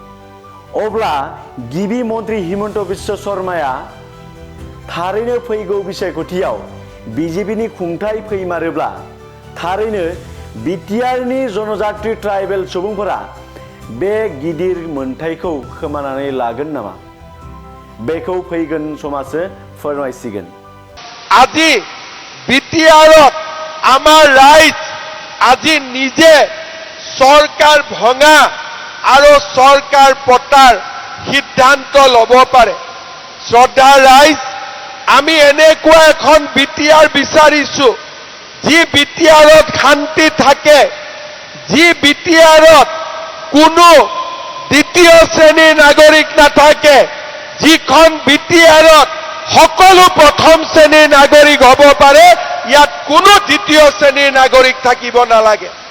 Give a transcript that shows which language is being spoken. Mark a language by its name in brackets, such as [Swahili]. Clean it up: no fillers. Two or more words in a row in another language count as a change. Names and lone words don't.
[Bodo] अब्ला गिबि मन्थ्रि हिमन्त बिश्व शर्माया थारैनो फैगौ बिसायख'थियाव बिजेपिनि खुंथाय फैमारोब्ला थारैनो बिटिआरनि जनजाति ट्राइबेल सुबुंफोरा बे गिदिर मोनथायखौ खोमानानै लागोन नामा? बेखौ फैगोन समासो फोरमायसिगोन। [Assamese] আজি বিটিআৰত আমাৰ ৰাইজ আজি নিজে চৰকাৰ ভঙা আৰু চৰকাৰ পতাৰ সিদ্ধান্ত ল'ব পাৰে। শ্ৰদ্ধা ৰাইজ, আমি এনেকুৱা এখন বিটিআৰ বিচাৰিছো যি বিটিআৰত শান্তি থাকে, যি বিটিআৰত কোনো দ্বিতীয় শ্ৰেণীৰ নাগৰিক নাথাকে, যিখন বিটিআৰত সকলো প্ৰথম শ্ৰেণীৰ নাগৰিক হ'ব পাৰে, ইয়াত কোনো দ্বিতীয় শ্ৰেণীৰ নাগৰিক থাকিব নালাগে।